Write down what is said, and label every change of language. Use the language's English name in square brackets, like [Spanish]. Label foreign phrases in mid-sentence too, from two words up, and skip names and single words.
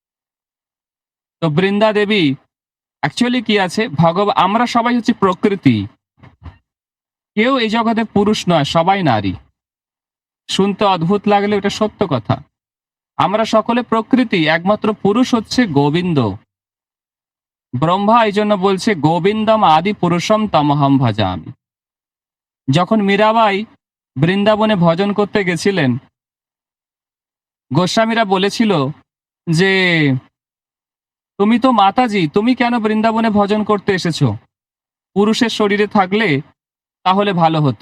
[Bangla] তো বৃন্দা দেবী অ্যাকচুয়ালি কি আছে, আমরা সবাই হচ্ছে প্রকৃতি, কেউ এই জগতে পুরুষ নয়, সবাই নারী। শুনতে অদ্ভুত লাগলে এটা সত্য কথা। আমরা সকলে প্রকৃতি, একমাত্র পুরুষ হচ্ছে গোবিন্দ। ব্রহ্মা এই জন্য বলছে [Sanskrit] গোবিন্দম আদি পুরুষম তমহম ভজামি। [Bangla] যখন মীরাবাই বৃন্দাবনে ভজন করতে গেছিলেন, গোস্বামীরা বলেছিল যে তুমি তো মাতাজি, তুমি কেন বৃন্দাবনে ভজন করতে এসেছো? পুরুষের শরীরে থাকলে তাহলে ভালো হতো।